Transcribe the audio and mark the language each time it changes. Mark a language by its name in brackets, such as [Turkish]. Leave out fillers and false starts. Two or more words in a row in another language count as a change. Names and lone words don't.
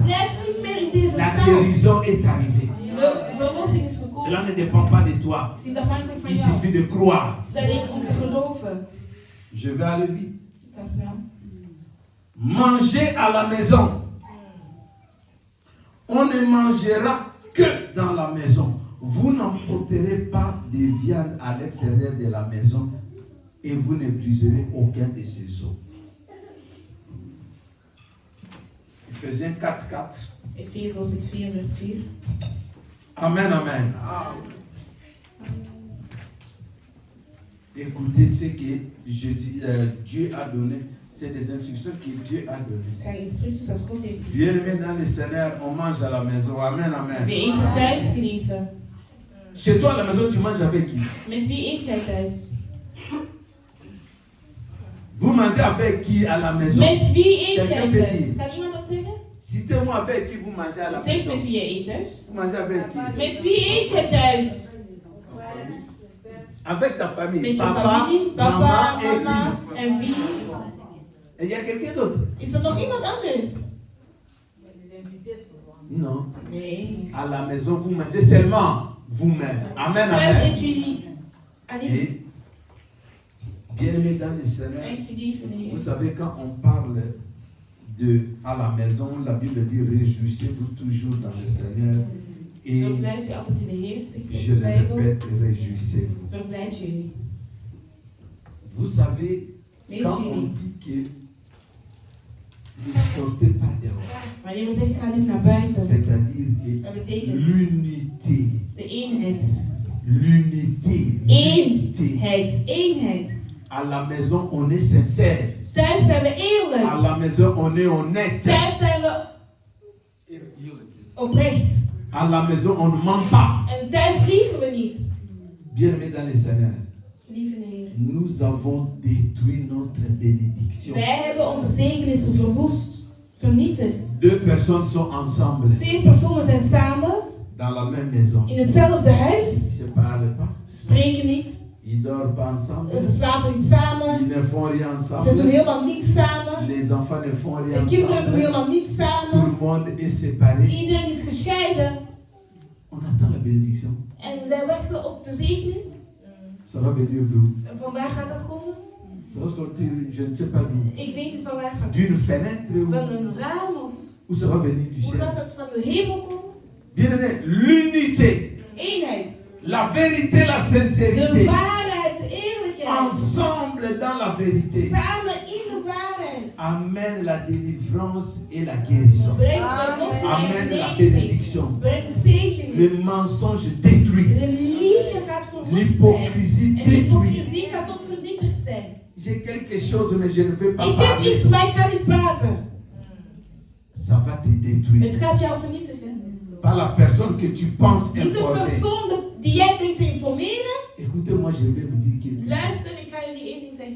[Dutch] Blijf niet meer in deze [French] La [Dutch] staat. [French] guérison est arrivée. [Dutch] De verlossing is [French] Cela [Dutch] gekomen. [French] ne dépend pas de toi. [Dutch] Het is niet afhankelijk van [French] Il [Dutch] jou. [French] suffit de croire. [Dutch] Het is alleen om te geloven. [French] Je vais aller vite. [Dutch] Ik ga snel. [French] Manger à la maison. On ne mangera que dans la maison. Vous n'emporterez pas de viande à l'extérieur de la maison et vous ne briserez aucun de ses os. Ephésiens 4:4. [Dutch] Efezos 4 vers 4. [French] Amen, amen. Écoutez ce que Dieu a donné. C'est des instructions que Dieu a données. [Dutch] Het zijn instructies dat God heeft gegeven. [French] Bien-aimés dans le Seigneur, on mange à la maison. Amen, [Dutch] We [French] amen. [Dutch] eten thuis, geliefde. [French] Chez toi à la maison, tu manges avec qui? [Dutch] Met wie eet jij thuis? [French] Vous mangez avec qui à la maison? [Dutch] Met wie eet [French] Quelqu'un [Dutch] jij [French] peut [Dutch] thuis? [French] dire. [Dutch] Kan iemand dat zeggen? [French] Citez-moi avec qui vous mangez à la [Dutch] Zeg [French] maison. [Dutch] met wie je eet thuis. [French] Vous mangez avec qui? [Dutch] Met wie eet jij thuis? [French] Avec ta famille. [Dutch] Met je [French] Papa, [Dutch] familie, papa, [French] maman et [Dutch] mama [French] qui? [Dutch] en wie? [French] Et il y a quelqu'un d'autre? [Dutch] Is er nog iemand anders? [French] Non. [Dutch] Nee. [French] À la maison, vous mangez seulement vous-même. Amen, [Dutch] Thuis [French] amen. [Dutch] eet jullie alleen. [French] Et bien-aimés dans le Seigneur, [Dutch] En geliefde Heer. [French] vous savez, quand on parle de à la maison, la Bible dit réjouissez-vous toujours dans le Seigneur. Et [Dutch] Verblijd u altijd in de Heer, zegt [French] je [Dutch] de [French] le [Dutch] Bijbel. [French] répète, réjouissez-vous. [Dutch] Verblijd jullie. [French] Vous savez, [Dutch] Weet [French] quand on [Dutch] jullie. [French] dit que ne sortez pas dehors, [Dutch] Wanneer we zeggen ga niet naar buiten, [French] c'est-à-dire que [Dutch] dat betekent [French] l'unité, [Dutch] de eenheid. [French] l'unité, [Dutch] Eenheid. [French] à la maison, on est sincère. [Dutch] Thuis zijn we [French] À [Dutch] eerlijk. [French] la maison, on est honnête. [Dutch] Thuis zijn we oprecht. [French] À la maison, on ne ment pas. [Dutch] En thuis liegen we niet. [French] Bien-aimés dans le Seigneur, [Dutch] Lieve Heer. [French] nous avons détruit notre bénédiction. [Dutch] Wij hebben onze zegenissen verwoest. Vernietigd. [French] Deux personnes sont ensemble [Dutch] 2 personen zijn samen [French] dans la même maison. [Dutch] in hetzelfde [French] Ils [Dutch] huis. [French] ne se parlent pas. [Dutch] Ze spreken niet. [French] Ils ne dorment pas ensemble. [Dutch] Ze slapen niet samen. [French] Ils ne font rien [Dutch] Ze doen [French] ensemble. [Dutch] helemaal niets samen. [French] Les enfants ne font rien [Dutch] De kinderen doen [French] ensemble. [Dutch] helemaal niets [French] Tout [Dutch] samen. [French] le monde est séparé. [Dutch] Iedereen is gescheiden. [French] On attend la bénédiction. [Dutch] En wij wachten op de zegenis. [French] Ça va venir d'où? [Dutch] En van waar gaat dat komen? [French] Ça va sortir, je ne sais pas d'où. [Dutch] Ik weet niet van waar het gaat [French] d'une fenêtre [Dutch] van een raam [French] ou ça va venir du [Dutch] hoe [French] ciel? [Dutch] gaat dat van de hemel komen? [French] Bien-aimé, l'unité, [Dutch] Eenheid, [French] la vérité, la [Dutch] de [French] sincérité, [Dutch] waarheid, de eerlijkheid, [French] ensemble dans la vérité, [Dutch] samen in de waarheid. [French] amène la délivrance et la guérison. [Dutch] Brengt verlossing en [French] Amène la [Dutch] genezing. [French] bénédiction. [Dutch] Brengt [French] Le [Dutch] zegenis. [French] mensonge détruit. [Dutch] De liegen gaat verlost zijn. [French] L'hypocrisie [Dutch] En de [French] détruit. [Dutch] hypocrisie gaat ook vernietigd zijn. [French] J'ai quelque chose, mais je ne vais pas [Dutch] Ik heb [French] parler. [Dutch] iets, maar ik ga niet praten. [French] Ça va te détruire. [Dutch] Het gaat jou vernietigen. [French] Par la personne que tu penses [Dutch] Niet de [French] informer. [Dutch] persoon die jij denkt te informeren. [French] Écoutez-moi, je vais vous dire quelque chose. [Dutch] Luister, ik ga jullie één ding zeggen.